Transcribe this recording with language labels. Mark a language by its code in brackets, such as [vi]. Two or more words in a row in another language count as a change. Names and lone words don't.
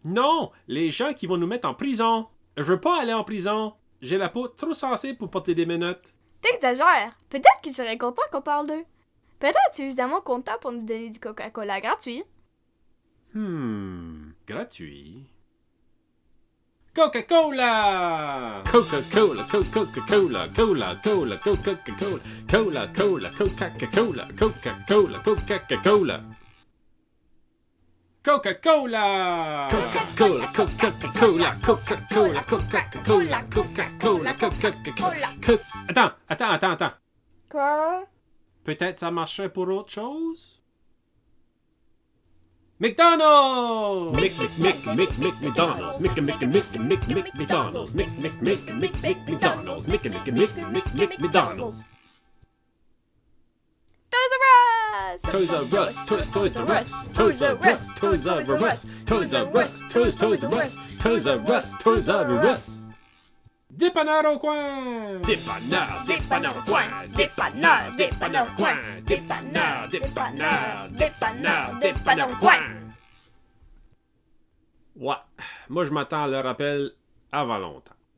[fr] Non, les gens qui vont nous mettre en prison. Je veux pas aller en prison. J'ai la peau trop sensible pour porter des menottes. T'exagères. Peut-être qu'ils seraient contents qu'on parle d'eux. Peut-être suffisamment contents pour nous donner du Coca-Cola gratuit. Gratuit. Coca-Cola! Coca-Cola, Coca-Cola, Cola-Cola, Coca-Cola, Cola-Cola, Coca-Cola, Coca-Cola, Coca-Cola. Coca-Cola! Coca-Cola, Coca-Cola, Coca-Cola, Coca-Cola, Coca-Cola, Coca-Cola. Attends. Quoi? Peut-être ça marcherait pour autre chose? McDonald's! McDonald's! McDonald's! McDonald's! Toys R Us! Toys R Us! Toys R Us! Toys R Us! Toys R Us! Toys R Us! Toys R Us! Toys R Us! Toys R Us! Dépanneur au coin! Dépanneur au coin! Dépanneur au coin! Dépanneur au coin! Ouais, moi je m'attends à leur appel avant longtemps.